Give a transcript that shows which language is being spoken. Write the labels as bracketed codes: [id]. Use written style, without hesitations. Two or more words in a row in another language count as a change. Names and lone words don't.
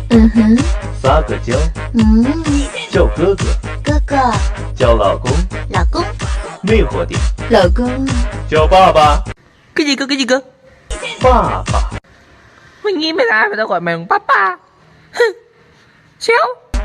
[zh] 哼，撒个娇，叫哥哥，哥哥，叫老公，老公，魅惑点，老公，叫爸爸， [vi] cái gì cơ, cái gì cơ? [zh] 爸爸。 [vi] Mày nghĩ mày ra mày tao gọi mày bằng papa. Chéo.